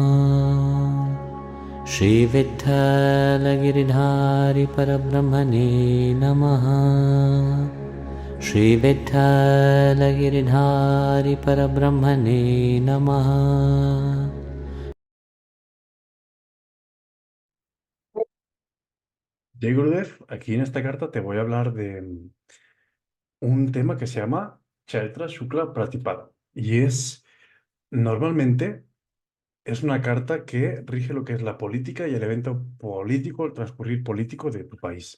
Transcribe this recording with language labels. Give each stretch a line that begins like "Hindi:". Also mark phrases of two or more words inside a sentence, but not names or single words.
Sanskrit: श्री विठल गिरिधारी परब्रह्मणे नमः. श्री विठल गिरिधारी परब्रह्मणे नमः. जय गुरुदेव,
Spanish: aquí en esta carta te voy a hablar de un tema que se llama Chaitra Shukla Pratipada. Y normalmente, es una carta que rige lo que es la política y el evento político, el transcurrir político de tu país.